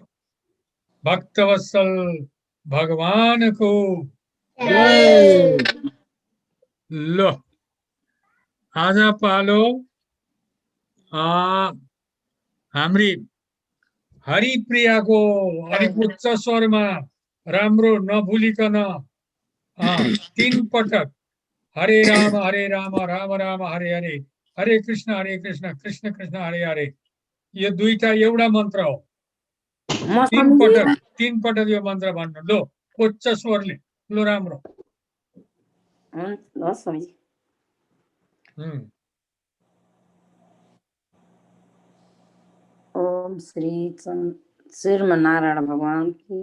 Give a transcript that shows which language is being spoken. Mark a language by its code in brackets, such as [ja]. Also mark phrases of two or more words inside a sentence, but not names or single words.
[ne] भक्तवत्सल भगवानको ल आज पालो हाम्री हरिप्रियाको अलिक उच्च स्वरमा राम्रो नभुलिकन 3 पटक हरे राम राम राम हरे हरे हरे कृष्ण कृष्ण कृष्ण हरे हरे यो दुईटा एउटा मन्त्र हो। 3 पटक यो मन्त्र भन्नु लो उच्च स्वरले लो राम्रो। [hi] ओम श्री श्रीमन्नारायण भगवान की